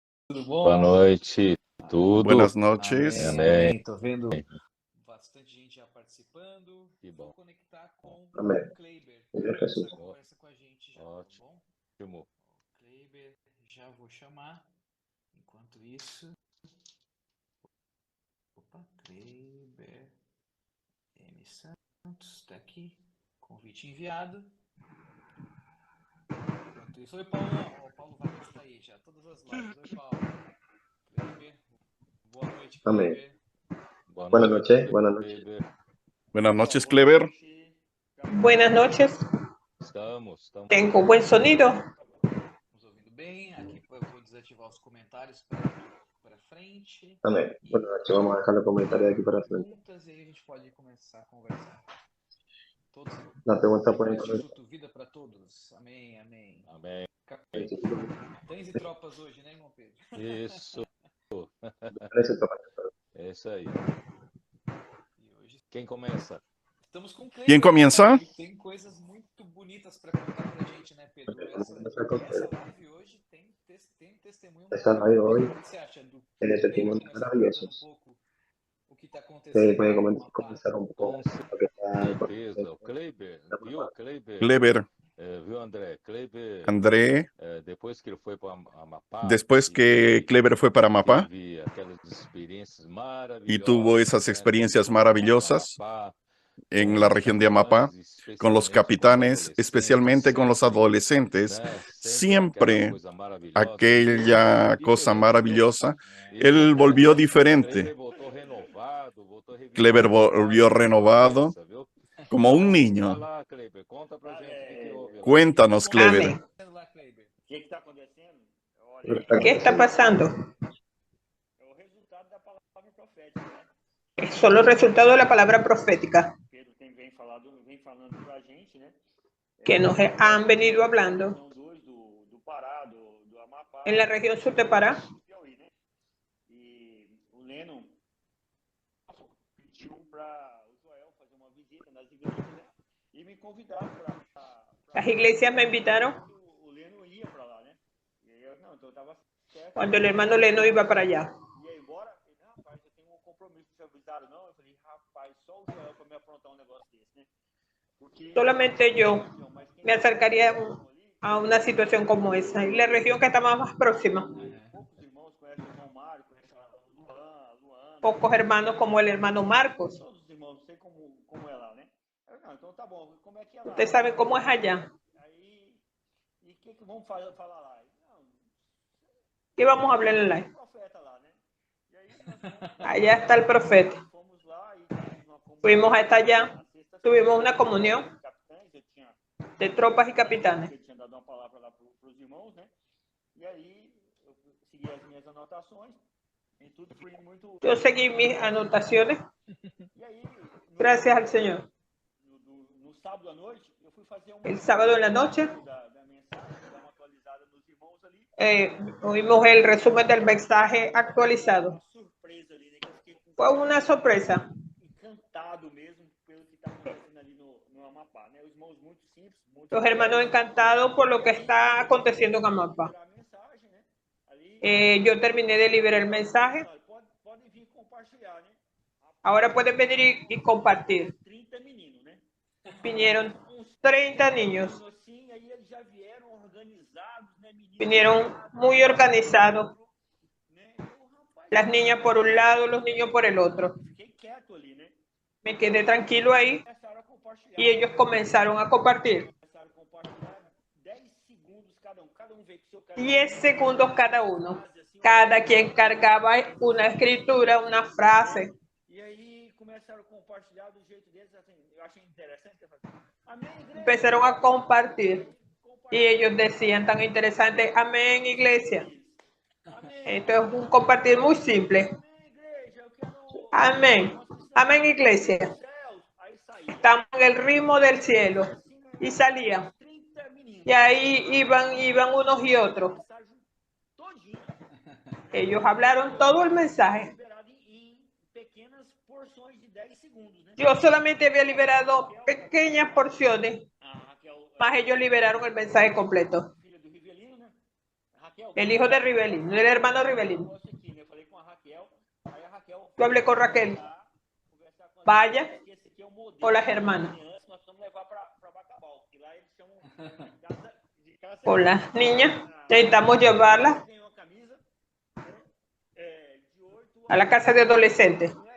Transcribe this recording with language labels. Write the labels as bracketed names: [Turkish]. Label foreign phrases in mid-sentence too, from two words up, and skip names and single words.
[Portuguese] Tudo bom? Boa noite, tudo. [Spanish] Buenas noches. [Portuguese] Amém, Amém. amém. Tô vendo bastante gente já participando. Que bom. Vou conectar com Amém. o Kleiber Em para Jesus. começar a conversa com a gente já, tá Ótimo. bom? Ótimo. O Kleiber, já vou chamar. Enquanto isso... Opa, Kleiber M. Santos, tá aqui. Convite enviado. Enquanto isso... Oi, Paulão. O Paulo Vargas está aí já, todas as lives. Oi, Paulo. Kleiber, boa noite, Amém. Kleiber. [Spanish] Buenas noches. Buenas noches. Kleber. Buenas noches, Kleber. Buenas noches. Estamos. Tengo buen sonido. [Portuguese] Estamos ouvindo bem. Aqui eu vou desativar os comentários para frente. [Spanish] Amén. Buenas noches. Vamos a dejar los comentarios aquí para frente. [Portuguese] Perguntas e aí a gente pode começar a conversar. Todos. [Spanish] La pregunta pueden Paz, poner. [Portuguese] Instituto, vida para todos. Amém, amém. Amém. Tens e tropas hoje, né, irmão Pedro? Isso. É isso aí. E hoje Quem começa? estamos com o Kleiber, Quem começa? que tem coisas muito bonitas para contar pra gente, né, Pedro? Essa live hoje tem testemunho. [Spanish] Esa live hoy [Portuguese] O que você acha do [Spanish] tiene [Portuguese] Kleiber [Spanish] testimonios [Portuguese] começar [Spanish] maravillosos. [Portuguese] contando um pouco o que está [Spanish] Sí, [Portuguese] acontecendo? [Spanish] pueden [Portuguese] no Amapá? [Spanish] comenzar un poco [Portuguese] Com [Spanish] lo que está [Portuguese] certeza. O Kleber, viu? Kleber. Kleber. Viu, André? Kleber, André, depois que ele foi para Amapá. [Spanish] después que Kleber fue para Amapá [Portuguese] Teve aquelas experiências maravilhosas. [Spanish] y tuvo esas experiencias maravillosas en la región de Amapá, con los capitanes, especialmente con los adolescentes, siempre aquella cosa maravillosa, él volvió diferente. Kleber volvió renovado, como un niño. Cuéntanos, Kleber. Amén. [Portuguese] Lá, Kleiber. O que está acontecendo? Olha, [Spanish] ¿Qué está pasando? [Portuguese] é o resultado da palavra profética, né? [Spanish] Es solo el resultado de la palabra profética [Portuguese] Pedro vem falando pra gente, né? [Spanish] que nos han venido hablando [Portuguese] São dois do Pará, do Amapá, [Spanish] en la región sur de Pará. [Portuguese] do Piauí, né? E o Lennon pediu para o Joel fazer uma visita nas igrejas, né? E me convidaram para [Spanish] Las iglesias me invitaron [Portuguese] o Lennon ia para lá, né? E aí eu, não, então eu tava certo. [Spanish] cuando el hermano Leno iba para allá. [Portuguese] E aí, bora? Eu falei, rapaz, eu tenho um compromisso, vocês avisaram, não? Eu falei, rapaz, só o Joel para me aprontar um negócio desse, né? Porque [Spanish] Solamente yo me acercaría a una situación como esa. Y la región que estaba más próxima, [Portuguese] poucos irmãos conhecem o irmão Mário, conhecem a Luana, [Spanish] pocos hermanos como el hermano Marcos. [Portuguese] todos os irmãos, não sei como é lá, né? Eu, não, então tá bom, como é que é lá? [Spanish] Ustedes saben cómo es allá. [Portuguese] Aí, e o que vamos falar lá? Não, [Spanish] ¿Qué vamos a hablar en live? [Portuguese] profeta lá, né? E aí, [Spanish] Allá está el profeta. [Portuguese] fomos lá e tivemos uma comunhão. [Spanish] Fuimos hasta allá, [Portuguese] Na sexta-feira, [Spanish] tuvimos una comunión [Portuguese] capitães, eu tinha [Spanish] de tropas y capitanes. [Portuguese] eu tinha dado uma palavra lá para os irmãos, né? E aí, eu segui as minhas anotações, e tudo foi muito... [Spanish] Yo seguí mis anotaciones, [Portuguese] E aí, [Spanish] gracias al Señor. [Portuguese] no sábado à noite, eu fui fazer [Spanish] El sábado en la noche [Portuguese] da mensagem, dar uma atualizada nos irmãos ali. [Spanish] oímos el resumen del mensaje actualizado. [Portuguese] Uma surpresa ali, né? Que eu fiquei [Spanish] Fue una sorpresa. [Portuguese] encantado mesmo pelo que está acontecendo ali no Amapá, né? Os irmãos muito simples, muito... [Spanish] Los hermanos encantados por lo que está aconteciendo en Amapá. [Portuguese] A mensagem, né? Ali, [Spanish] Yo terminé de liberar el mensaje. [Portuguese] podem vir compartilhar, né? [Spanish] Ahora pueden venir y compartir. [Portuguese] 30 meninos, né? [Spanish] Vinieron 30 niños. [Portuguese] Assim, aí eles já vieram organizados, né? Meninos, [Spanish] Vinieron muy organizados. [Portuguese] né? Eu, rapaz, [Spanish] Las niñas por un lado, los niños por el otro. [Portuguese] fiquei quieto ali, né? [Spanish] Me quedé tranquilo ahí [Portuguese] Começaram a compartilhar. [Spanish] y ellos comenzaron a compartir. [Portuguese] Começaram a compartilhar 10 segundos cada um veio com seu [Spanish] 10 segundos cada uno. Cada quien cargaba una escritura, una frase. [Portuguese] E aí começaram a compartilhar do jeito deles, assim, eu achei interessante. Amém, igreja. [Spanish] Empezaron a compartir. Y ellos decían tan interesante, amén, iglesia. [Portuguese] Amém, [Spanish] Esto es un compartir muy simple. [Portuguese] amém, igreja. Eu quero... [Spanish] Amén. Amén, iglesia. [Portuguese] Céus. Aí saía. [Spanish] Estamos en el ritmo del cielo. Y salían. [Portuguese] 30 meninos. [Spanish] Y ahí iban unos y otros. [Portuguese] Mensagem todinha. [Spanish] Ellos hablaron todo el mensaje. [Portuguese] Liberado em pequenas porções de 10 segundos, né? [Spanish] Yo solamente había liberado pequeñas porciones, [Portuguese] A Raquel, [Spanish] más ellos liberaron el mensaje completo. [Portuguese] filha do Rivelino, né? A [Spanish] El hijo de Rivelino, el hermano Rivelino. Yo hablé con Raquel. Vaya con las hermanas. Con las niñas. Necesitamos llevarlas a la casa de adolescentes.